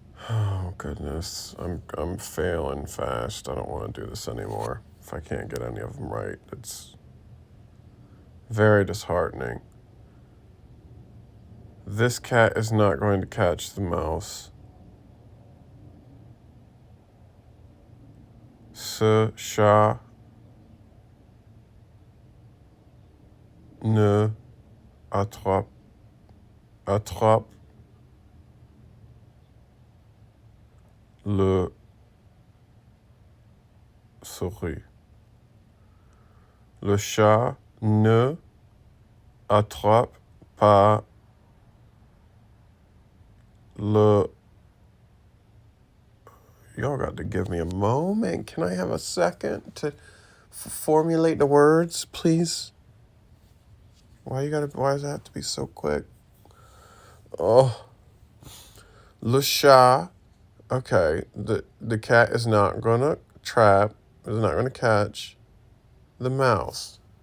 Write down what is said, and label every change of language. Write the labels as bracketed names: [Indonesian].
[English] Oh goodness, I'm failing fast. I don't want to do this anymore. If I can't get any of them right, it's very disheartening. This cat is not going to catch the mouse. [French] Ce chat ne attrape le souris. Le chat ne attrape pas le... [English] Y'all got to give me a moment. Can I have a second to formulate the words, please? Why does it have to be so quick? Oh. [French] Le chat. [English] Okay, the cat is not gonna catch the mouse.